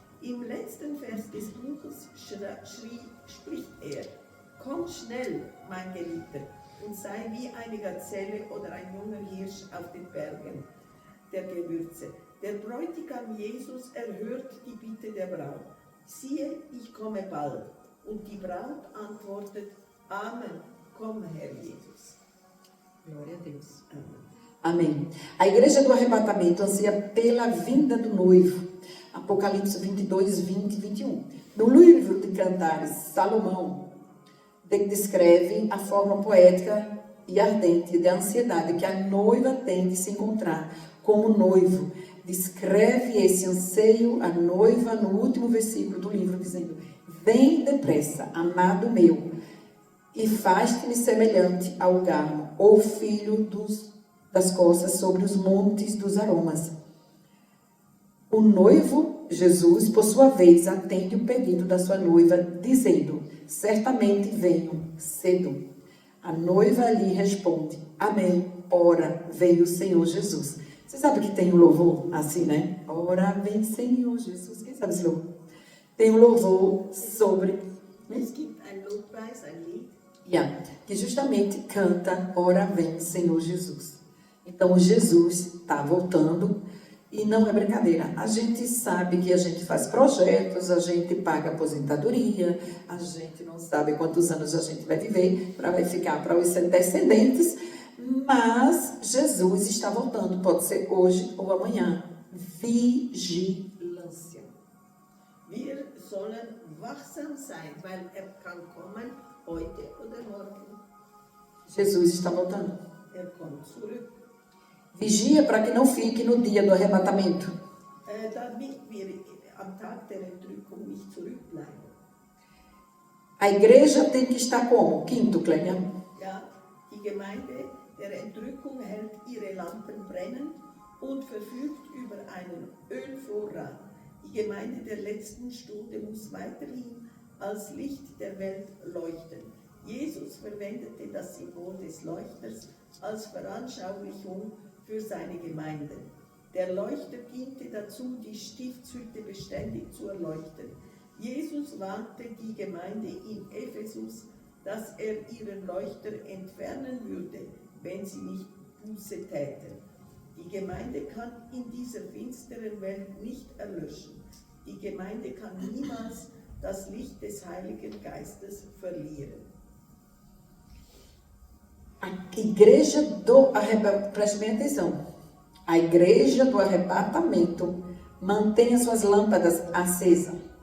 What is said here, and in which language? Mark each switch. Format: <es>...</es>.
<de>Im letzten Vers des Buches spricht er: Komm schnell, mein Geliebter, und sei wie eine Gazelle oder ein junger Hirsch auf den Bergen der Gewürze. Der Bräutigam Jesus erhört die Bitte der Braut. Siehe, ich komme bald. Und die Braut antwortet: Amen, komm, Herr Jesus.</de> <pt>Glória a Deus. Amém. A igreja do arrebatamento anseia pela vinda do noivo. Apocalipse 22, 20 e 21. No livro de Cantares, Salomão descreve a forma poética e ardente da ansiedade que a noiva tem de se encontrar como noivo. Descreve esse anseio à noiva no último versículo do livro, dizendo: vem depressa, amado meu, e faz-te-me semelhante ao garmo, ou filho das costas sobre os montes dos aromas. O noivo, Jesus, por sua vez, atende o pedido da sua noiva, dizendo: certamente venho cedo. A noiva lhe responde: amém, ora vem o Senhor Jesus. Você sabe que tem um louvor assim, né? Ora vem Senhor Jesus. Quem sabe esse louvor? Tem um louvor sobre...</pt> <de>Es gibt ein Lobpreis, ein Lied.</de> <pt>Que justamente canta: ora vem Senhor Jesus. Então Jesus está voltando e não é brincadeira. A gente sabe que a gente faz projetos, a gente paga aposentadoria, a gente não sabe quantos anos a gente vai viver, vai ficar para os descendentes, mas Jesus está voltando, pode ser hoje ou amanhã. Vigilância.</pt> <de>Wir sollen wachsam sein, weil kann kommen heute oder morgen.</de> <pt>Jesus está voltando.</pt> <de>Kommt zurück.</de> <pt>Vigia para que não fique no dia do arrebatamento.</pt> <de>Damit wir am Tag der Entrückung nicht zurückbleiben.</de> <pt>A igreja tem que estar como? Quinto, Clélia.</pt> <de>Ja, die Gemeinde der Entrückung hält ihre Lampen brennen und verfügt über einen Ölvorrat. Die Gemeinde der letzten Stunde muss weiterhin als Licht der Welt leuchten. Jesus verwendete das Symbol des Leuchters als Veranschaulichung für seine Gemeinde. Der Leuchter diente dazu, die Stiftshütte beständig zu erleuchten. Jesus warnte die Gemeinde in Ephesus, dass er ihren Leuchter entfernen würde, wenn sie nicht Buße täten. Die Gemeinde kann in dieser finsteren Welt nicht erlöschen. Die Gemeinde kann niemals das Licht des Heiligen Geistes verlieren.</de> <pt>A igreja do arrebatamento, preste bem atenção, a igreja do arrebatamento mantém as suas lâmpadas acesas.</pt>